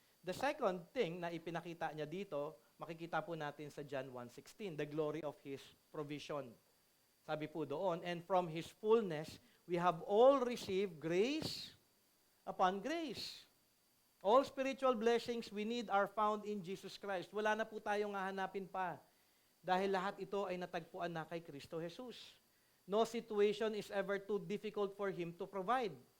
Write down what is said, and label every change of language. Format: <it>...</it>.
<en>The second thing</en> <tl>na ipinakita niya dito, makikita po natin sa</tl> <en>John 1:16, the glory of His provision.</en> <tl>Sabi po doon,</tl> <en>and from His fullness, we have all received grace upon grace. All spiritual blessings we need are found in Jesus Christ.</en> <tl>Wala na po tayong hahanapin pa. Dahil lahat ito ay natagpuan na kay Kristo Jesus.</tl> <en>No situation is ever too difficult for Him to provide.</en>